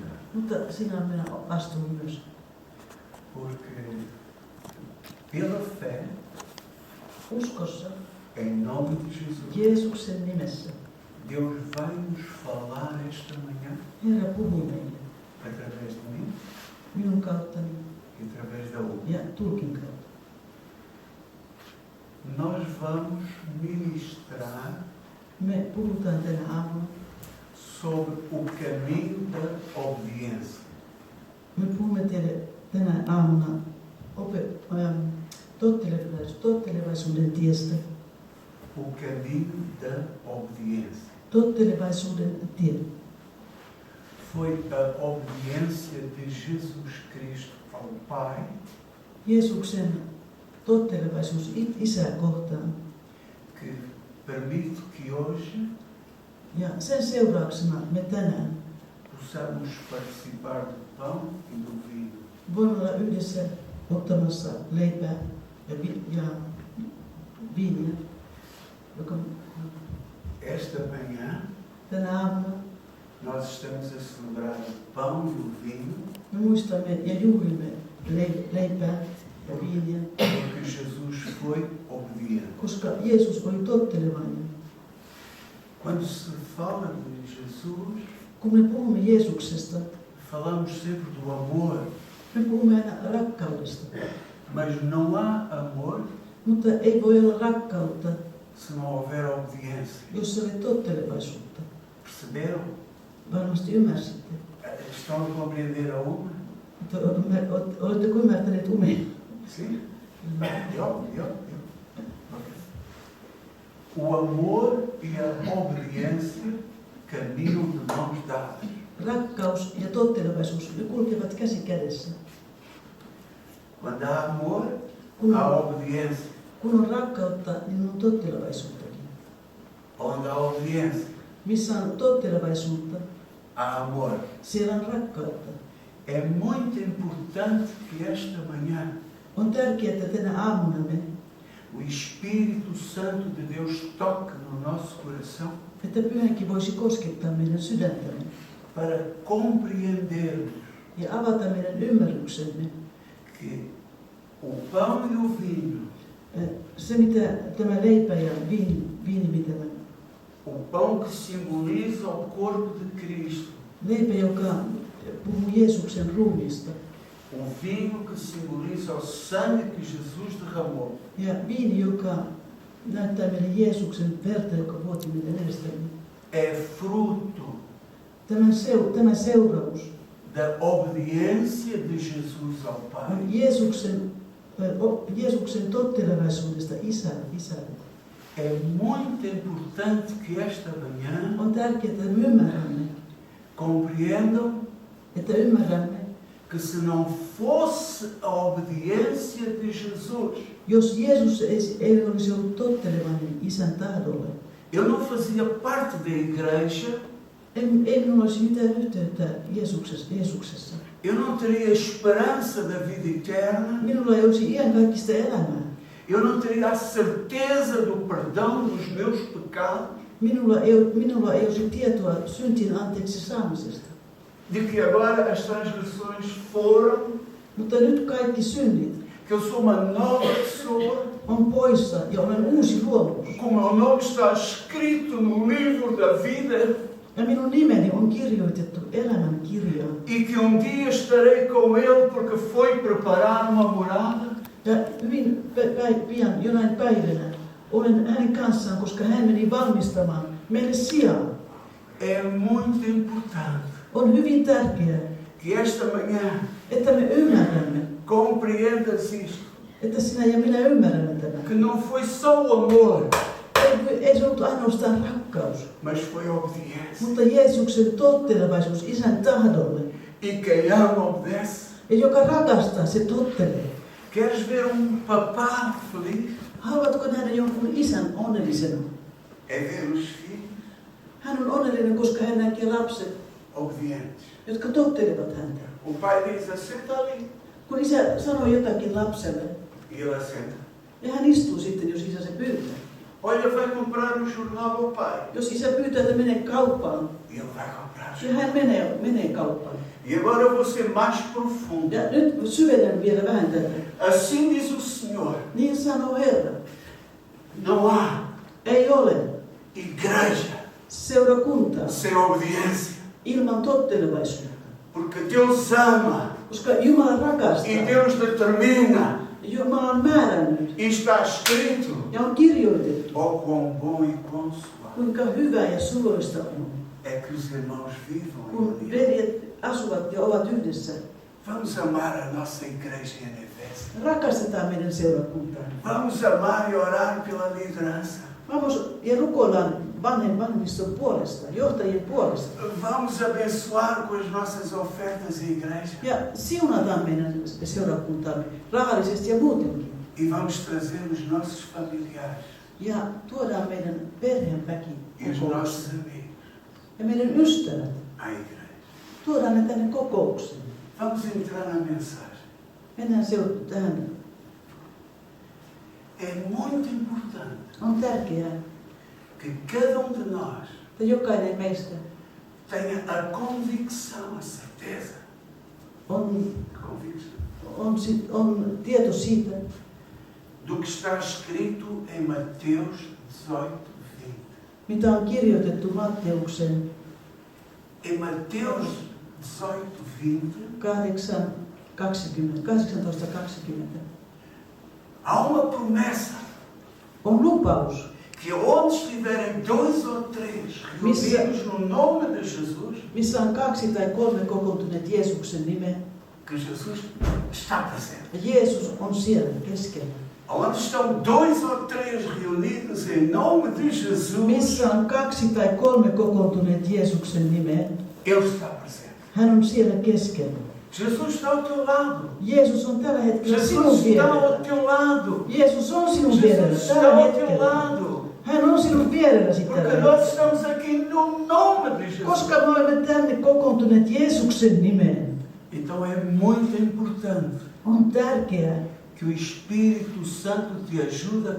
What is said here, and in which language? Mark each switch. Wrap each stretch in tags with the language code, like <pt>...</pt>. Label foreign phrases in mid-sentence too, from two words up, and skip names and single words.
<fi>Mutta sinä minä astun myös.</fi> <pt>Porque pela fé,</pt> <fi>Uskossa,</fi> <pt>em nome de Jesus,</pt> <fi>Jeesuksen nimessä,</fi> <pt>Deus vai nos falar esta manhã</pt> <fi>Herra puhuu meille</fi> <pt>através de mim</pt> <fi>minun kauttani</fi> <pt>e através da outra.</pt> <fi>ja tulkin kautta.</fi> <pt>Nós vamos ministrar</pt> <fi>Me puhutaan tänä aamuna.</fi> <pt>sobre o caminho da obediência.</pt> <fi>Me puhumme teille tänä aamuna tottelevaisuuden tiestä.</fi> <pt>O caminho da obediência.</pt> <fi>Tottelevaisuuden tie.</fi> <pt>Foi a obediência de Jesus Cristo ao Pai</pt> <fi>Jeesuksen tottelevaisuus Isää kohtaan.</fi> <pt>que permite que hoje</pt> <fi>Ja sen seurauksena me tänään</fi> <pt>possamos participar do pão e do vinho.</pt> <fi>voimme olla yhdessä ottamassa leipää ja viiniä, joka</fi> <pt>Esta manhã</pt> <fi>tänä aamuna</fi> <pt>nós estamos a celebrar o pão e o vinho</pt> <fi>me muistamme ja juhlimme leipää ja viiniä,</fi> <pt>porque Jesus foi obediente.</pt> <fi>koska Jeesus oli tottelevainen.</fi> <pt>Quando se fala de Jesus,</pt> <fi>Kun me puhumme Jeesuksesta,</fi> <pt>falamos sempre do amor,</pt> <fi>me puhumme aina rakkaudesta.</fi> <pt>mas não há amor</pt> <fi>Mutta ei voi olla rakkautta,</fi> <pt>se não houver obediência.</pt> <fi>jos ei ole tottelevaisuutta.</fi> <pt>Perceberam?</pt> <fi>Varmasti ymmärsitte.</fi> <pt>Estão a compreender a uma?</pt> <fi>Oletteko ymmärtäneet umeen?</fi> <pt>Sim? Eu. O amor e a obediência caminham de mãos dadas.</pt> <fi>Rakkaus ja tottelevaisuus, ne kulkevat käsi kädessä.</fi> <pt>Quando há amor,</pt> <fi>Kun</fi> <pt>há</pt> <fi>on,</fi> <pt>obediência.</pt> <fi>kun on rakkautta, niin on tottelevaisuuttakin.</fi> <pt>Onde há obediência,</pt> <fi>Missä on tottelevaisuutta,</fi> <pt>há amor.</pt> <fi>siellä on rakkautta.</fi> <pt>É muito importante que esta manhã</pt> <fi>On tärkeää, että tänä aamuna</fi> <pt>o Espírito Santo de Deus toque no nosso coração</pt> <fi>että Pyhänkin voisi koskettaa meidän sydäntämme</fi> <pt>para compreendermos</pt> <fi>ja avata meidän ymmärryksemme.</fi> <pt>que o pão e o vinho,</pt> <fi>Se, mitä tämä leipä ja viini mitä mä...</fi> <pt>o pão que simboliza o corpo de Cristo,</pt> <fi>Leipä, joka puhuu Jeesuksen ruumiista,</fi> <pt>o vinho que simboliza o sangue que Jesus derramou,</pt> <fi>ja viini, joka näyttää meille Jeesuksen verta, joka vuoti meidän edestämme.</fi> <pt>é fruto</pt> <fi>Tämä seuraus</fi> <pt>da obediência de Jesus ao Pai.</pt> <fi>on Jeesuksen tottelevaisuudesta Isälle.</fi> <pt>É muito importante que esta manhã</pt> <fi>On tärkeää, että me ymmärrämme,</fi> <pt>compreendam que se não fosse a obediência de Jesus,</pt> <fi>jos Jeesus ei olisi ollut tottelevainen Isän tahdolle,</fi> <pt>eu não fazia parte da igreja,</pt> <fi>ei minulla olisi mitään yhteyttä Jeesuksessa.</fi> <pt>eu não teria esperança da vida eterna,</pt> <fi>Minulla ei olisi iankaikkista elämää.</fi> <pt>eu não teria a certeza do perdão dos meus pecados,</pt> <fi>Minulla ei olisi tietoa syntien anteeksi saamisesta.</fi> <pt>de que agora as transgressões foram,</pt> <fi>Mutta nyt kaikki synnit</fi> <pt>que eu sou uma nova pessoa,</pt> <fi>on poissa ja olen uusi luovuus.</fi> <pt>como o meu nome está escrito no livro da vida,</pt> <fi>Ja minun nimeni on kirjoitettu elämän kirjaan.</fi> <pt>e que dia estarei com Ele porque foi preparar uma morada.</pt> <fi>Ja hyvin pian jonain päivänä olen hänen kanssaan, koska hän meni valmistamaan meille sijaa.</fi> <pt>É muito importante</pt> <fi>On hyvin tärkeää,</fi> <pt>que esta manhã</pt> <fi>että me ymmärrämme,</fi> <pt>compreendas isto,</pt> <fi>että sinä ja minä ymmärrämme tämän.</fi> <pt>que não foi só o amor,</pt> <fi>Ei se ollut ainoastaan rakkaus,</fi> <pt>mas foi a obediência.</pt> <fi>mutta Jeesuksen tottelevaisuus Isän tahdolle.</fi> <pt>E quem ama obedece.</pt> <fi>Ja joka rakastaa, se tottelee.</fi> <pt>Queres ver papá feliz?</pt> <fi>Haluatko nähdä jonkun isän onnellisena?</fi> <pt>É ver os filhos</pt> <fi>Hän on onnellinen, koska hän näkee lapset,</fi> <pt>obedientes.</pt> <fi>jotka tottelevat häntä.</fi> <pt>O pai diz, assenta ali.</pt> <fi>Kun isä sanoo jotakin lapselle,</fi> <pt>E ele assenta.</pt> <fi>ja hän istuu sitten, jos isä se pyytää.</fi> <pt>Olha, vai comprar um jornal ao pai.</pt> <fi>Jos isä pyytää, että mene kauppaan,</fi> <pt>E ele vai comprar o</pt> <fi>ja</fi> <pt>jornal.</pt> <fi>hän menee kauppaan.</fi> <pt>E agora eu vou ser mais profundo.</pt> <fi>Ja nyt syvennän vielä vähän tätä.</fi> <pt>Assim diz o Senhor:</pt> <fi>Niin sanoo Herra.</fi> <pt>não há</pt> <fi>Ei ole</fi> <pt>igreja</pt> <fi>seurakuntaa</fi> <pt>sem obediência.</pt> <fi>ilman tottelevaisuutta.</fi> <pt>Porque Deus ama</pt> <fi>Koska Jumala</fi> <pt>e</pt> <fi>rakastaa.</fi> <pt>Deus determina.</pt> <fi>Jumala on määrännyt</fi> <pt>E está escrito:</pt> <fi>ja on kirjoitettu,</fi> <pt>oh, quão bom e quão suave</pt> <fi>kuinka hyvä ja suloista on,</fi> <pt>é que os irmãos vivam em</pt> <fi>kun</fi> <pt>união.</pt> <fi>veljet asuvat ja ovat yhdessä.</fi> <pt>Vamos amar a nossa igreja em Efésia.</pt> <fi>Rakastetaan meidän seurakuntaa.</fi> <pt>Vamos amar e orar pela liderança.</pt> <fi>Vamos ja rukoillaan vanhemmiston puolesta, johtajien puolesta.</fi> <pt>Vamos abençoar com as nossas ofertas à igreja.</pt> <fi>Ja siunataan meidän seurakuntaamme rahallisesti ja muutenkin.</fi> <pt>E vamos trazer os nossos familiares</pt> <fi>Ja tuodaan meidän perheenväki</fi> <pt>e os</pt> <fi>kokoukseen.</fi> <pt>nossos amigos</pt> <fi>Ja meidän ystävät.</fi> <pt>à igreja.</pt> <fi>Tuodaan ne tänne kokoukseen.</fi> <pt>Vamos entrar na mensagem.</pt> <fi>Mennään tähän.</fi> <pt>É muito importante</pt> <fi>On tärkeää,</fi> <pt>que cada um de nós</pt> <fi>että jokainen meistä</fi> <pt>tenha a convicção, a certeza.</pt> <fi>on</fi> <pt>Convicção.</pt> <fi>on tieto siitä,</fi> <pt>Do que está escrito em Mateus 18, 20.</pt> <fi>mitä on kirjoitettu Matteuksen</fi> <pt>Em Mateus 18,</pt> <fi>18:20.</fi> <pt>há uma promessa</pt> <fi>On lupaus,</fi> <pt>que onde estiverem dois ou três reunidos no nome de Jesus,</pt> <fi>missä on 2 tai 3 kokoontuneet Jeesuksen nimeen,</fi> <pt>que Jesus está presente.</pt> <fi>ja Jeesus on siellä keskellä.</fi> <pt>Onde estão dois ou três reunidos em nome de Jesus,</pt> <fi>Missä on 2 tai 3 kokoontuneet Jeesuksen nimeen,</fi> <pt>Ele está presente.</pt> <fi>hän on siellä keskellä.</fi> <pt>Jesus está ao teu lado.</pt> <fi>Jeesus on tällä hetkellä</fi> <pt>Jesus</pt> <fi>sinun</fi> <pt>está ao</pt> <fi>vierellä.</fi> <pt>teu lado.</pt> <fi>Jeesus on sinun</fi> <pt>Jesus</pt> <fi>vierellä</fi> <pt>está</pt> <fi>tällä</fi> <pt>ao teu</pt> <fi>hetkellä.</fi> <pt>lado.</pt> <fi>Hän on sinun vierelläsi</fi> <pt>Porque</pt> <fi>tällä</fi> <pt>nós</pt> <fi>hetkellä.</fi> <pt>estamos aqui no nome de Jesus.</pt> <fi>Koska me olemme tänne kokoontuneet Jeesuksen nimeen,</fi> <pt>Então é muito importante</pt> <fi>on tärkeää,</fi> <pt>que o Espírito Santo te ajude a</pt>